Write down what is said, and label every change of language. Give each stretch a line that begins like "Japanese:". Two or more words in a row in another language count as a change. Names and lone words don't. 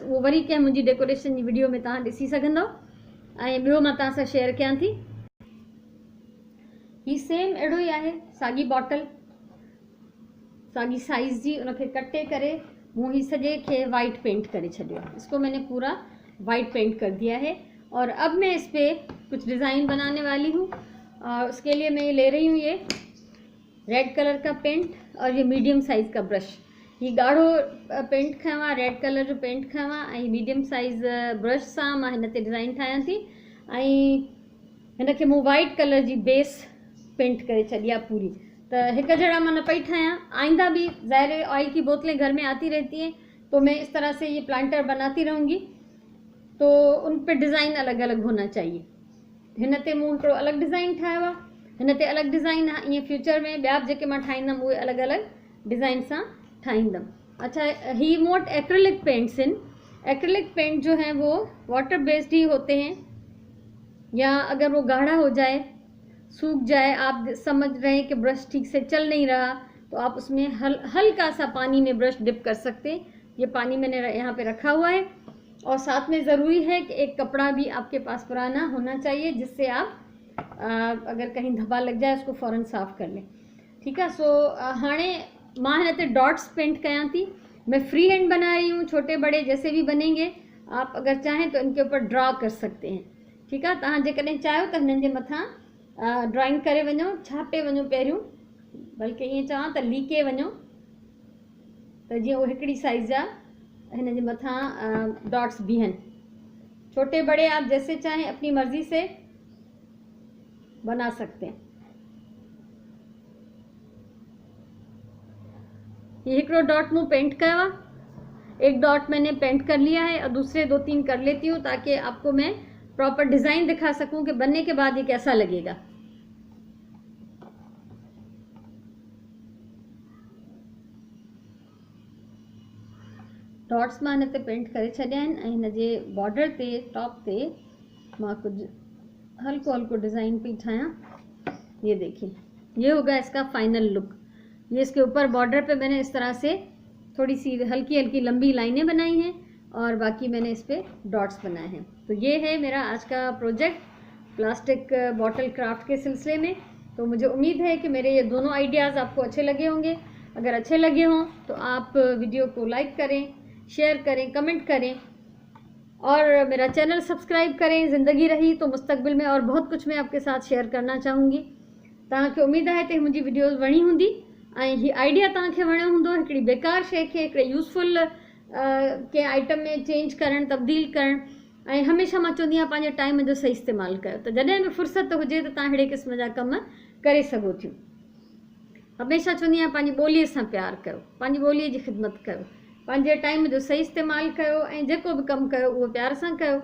Sindhi: उहो वरी कंहिं मुंहिंजी डेकोरेशन जी वीडियो में तव्हां ॾिसी सघंदव। ऐं ॿियो मां तव्हां सां शेयर कयां थी, ही सेम अहिड़ो ई आहे, साॻी बॉटल साॻी साइज़ जी, उनखे कटे करे मूं ही सॼे खे
English: white paint
Sindhi: करे छॾियो।
Hindi: इसको मैंने पूरा
English: white paint
Hindi: कर दिया है और अब मैं इस पर कुछ डिज़ाइन बनाने वाली हूँ। और उसके लिए मैं ले रही हूँ ये
English: red colour
Hindi: का पेंट और ये
English: medium size
Hindi: का ब्रश।
Sindhi: ही ॻाढ़ो पेंट खयों आहे,
English: red colour
Sindhi: जो पेंट खयों आहे ऐं
English: medium size brush
Sindhi: सां मां हिन ते डिज़ाइन ठाहियां थी ऐं हिन खे मूं
English: white colour
Sindhi: जी बेस पेंट करे छॾी आहे पूरी। तो हिकु जहिड़ा मां न पई ठाहियां,
Hindi: आइंदा भी ज़ाहिर है ऑयल की बोतलें घर में आती रहती हैं, तो मैं इस तरह से ये प्लांटर बनाती रहूँगी, तो उन पे डिज़ाइन अलग अलग होना चाहिए।
Sindhi: हिन ते मूं हिकिड़ो अलॻि डिज़ाइन ठाहियो आहे, हिन ते अलॻि डिज़ाइन आहे, ईअं फ्यूचर में ॿिया जेके मां ठाहींदमि उहे अलॻि अलॻि डिज़ाइन सां ठाहींदमि। अच्छा, ही मूं वटि एक्रेलिक पेंट्स आहिनि।
Hindi: एक्रेलिक पेंट जो है वो
English: water based
Hindi: ही होते हैं, या अगर वो गाढ़ा हो जाए, सूख जाए, आप समझ रहे हैं कि ब्रश ठीक से चल नहीं रहा, तो आप उसमें हल्का सा पानी में ब्रश डिप कर सकते हैं। ये पानी मैंने यहाँ पे रखा हुआ है, और साथ में ज़रूरी है कि एक कपड़ा भी आपके पास पुराना होना चाहिए, जिससे आप अगर कहीं धब्बा लग जाए उसको फ़ौरन साफ़ कर लें। ठीक है।
Sindhi: सो हाणे मां हिन ते
English: dots paint
Sindhi: कयां थी।
Hindi: मैं
English: free hand
Hindi: बना रही हूँ, छोटे बड़े जैसे भी बनेंगे, आप अगर चाहें तो इनके ऊपर ड्रा कर सकते हैं। ठीक है।
Sindhi: तव्हां जेकॾहिं चाहियो त हिननि जे मथां ड्राइंग करे वञो, छापे वञो पहिरियों, बल्कि ईअं चवां त लीके वञो, त जीअं उहो हिकिड़ी साइज़ जा हिन जे मथां डॉट्स बीहनि।
Hindi: छोटे बड़े आप जैसे चाहें अपनी मर्ज़ी से बना सकते हैं।
Sindhi: ये हिकिड़ो डॉट मूं पेंट कयो आहे,
Hindi: एक डॉट मैंने पेंट कर लिया है और दूसरे 2-3 कर लेती हूँ, ताकि आपको मैं
English: proper design
Hindi: दिखा सकूं कि बनने के बाद ये कैसा लगेगा।
Sindhi: डॉट्स मां हिन ते पेंट करे छॾिया आहिनि ऐं हिन जे बॉर्डर ते, टॉप ते मां कुछ हल्को हल्को डिज़ाइन पई ठाहियां।
Hindi: ये देखिए, ये होगा इसका
English: final look.
Hindi: ये इसके ऊपर बॉर्डर पे मैंने इस तरह से थोड़ी सी हल्की हल्की लंबी लाइनें बनाई हैं, और बाकी मैंने इस पर डॉट्स बनाए हैं। तो ये है मेरा आज का प्रोजेक्ट
English: plastic bottle craft
Hindi: के सिलसिले में। तो मुझे उम्मीद है कि मेरे ये दोनों आइडियाज़ आपको अच्छे लगे होंगे। अगर अच्छे लगे हों तो आप वीडियो को लाइक करें, शेयर करें, कमेंट करें, और मेरा चैनल सब्सक्राइब करें। ज़िंदगी रही तो मुस्तक़बिल में और बहुत कुछ मैं आपके साथ शेयर करना चाहूँगी।
Sindhi: तव्हांखे उम्मीद है कि मुंहिंजी वीडियोज़ वणी हूंदी ऐं हीअ आइडिया तव्हांखे वणियो हूंदो, हिकिड़ी बेकार शइ खे हिकिड़े यूज़फुल के आइटम में चेंज करणु, तब्दील करणु। ऐं हमेशह मां चवंदी आहियां पंहिंजे टाइम जो सही इस्तेमालु कयो, त जॾहिं बि फ़ुर्सत हुजे त तव्हां अहिड़े क़िस्म जा कम करे सघो थियूं। हमेशह चवंदी आहियां पंहिंजी ॿोलीअ सां प्यारु कयो, पंहिंजी ॿोलीअ जी ख़िदमत कयो, पंहिंजे टाइम जो सही इस्तेमालु कयो, ऐं जेको बि कमु कयो उहो प्यार सां कयो।